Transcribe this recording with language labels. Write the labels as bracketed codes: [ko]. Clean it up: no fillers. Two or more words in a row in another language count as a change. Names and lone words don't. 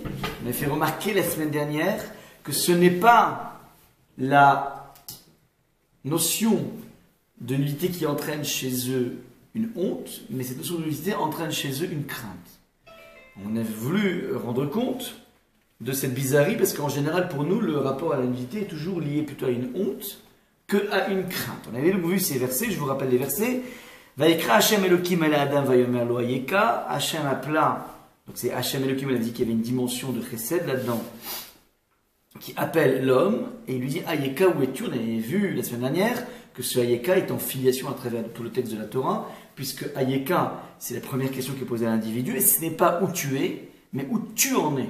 [fr] On a fait remarquer la semaine dernière que ce n'est pas la notion de nudité qui entraîne chez eux une honte, mais cette notion de nudité entraîne chez eux une crainte. On a voulu rendre compte de cette bizarrerie, parce qu'en général, pour nous, le rapport à la nudité est toujours lié plutôt à une honte qu'à une crainte. On avait vu ces versets, je vous rappelle les versets. [he] ויקרא השם אלוקים אל אדם ויאמר לו איכה. [fr] Hashem appela, donc c'est [he] השם אלוקים, [fr] il a dit qu'il y avait une dimension de chesed là-dedans, qui appelle l'homme, et il lui dit Hayeka, où es-tu? On avait vu la semaine dernière que ce Hayeka est en filiation à travers tout le texte de la Torah, puisque Hayeka, c'est la première question qui est posée à l'individu, et ce n'est pas où tu es, mais où tu en es.